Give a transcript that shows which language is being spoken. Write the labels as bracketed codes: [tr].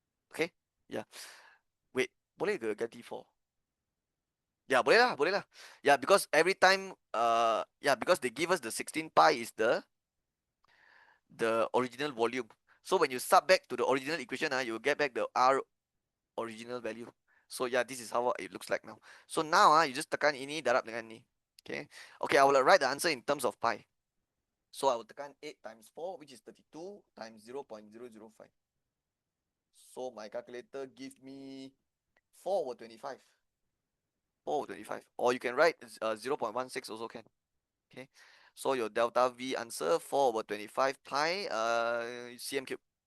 [en] Okay? Yeah. Wait. [ms] Boleh ke ganti 4? Ya, boleh lah. [en] Yeah, because every time, because they give us the 16 pi is the original volume. So when you sub back to the original equation, you will get back the R original value. So yeah, this is how it looks like now. So now, you just [ms] tekan ini darab dengan ni. [en] Okay. Okay, I will write the answer in terms of pi. So I will tekan 8 times 4, which is 32 times 0.005. So my calculator gives me 4 over 25. 4/25, or you can write 0.16 also can. Okay, so your delta V answer 4/25 pi cm cube.